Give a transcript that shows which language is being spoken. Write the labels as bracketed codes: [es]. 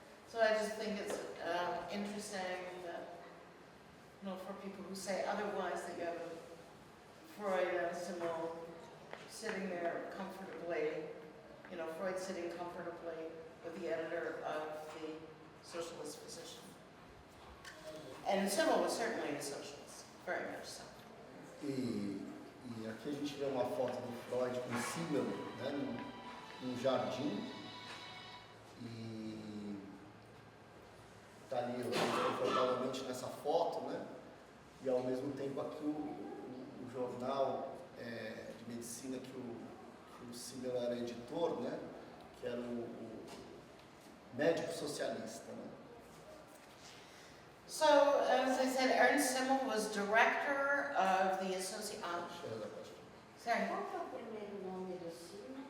[en] So I just think it's interesting that, you know, for people who say otherwise, that you have Freud and Simmel sitting there comfortably, you know, Freud sitting comfortably with the editor of the socialist physician. And Simmel was certainly a socialist, very much so. [pt] E aqui a gente vê uma foto do Freud com Simmel, né, num jardim, e está ali confortavelmente nessa foto, né, e ao mesmo tempo aqui o jornal de medicina que o o Simmel era editor, né? Que era o médico socialista, né? [en] So, as I said, Ernst Simmel was director of the association. Sorry. [pt] Qual que é o primeiro nome do Simmel?